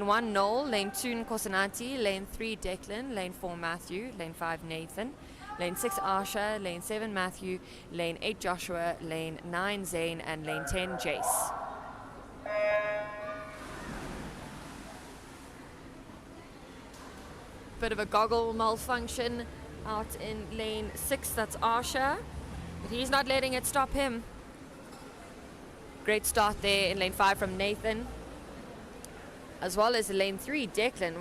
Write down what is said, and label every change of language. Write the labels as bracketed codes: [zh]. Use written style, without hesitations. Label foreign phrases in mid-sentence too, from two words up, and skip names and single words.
[en] 1 Noel, lane 2 Nkosinati, lane 3 Declan, lane 4 Matthew, lane 5 Nathan, lane 6 Arsha, lane 7 Matthew, lane 8 Joshua, lane 9 Zane, and lane 10 Jace. Bit of a goggle malfunction out in lane 6, that's Arsha, but he's not letting it stop him. Great start there in lane 5 from Nathan, as well as lane 3 Declan.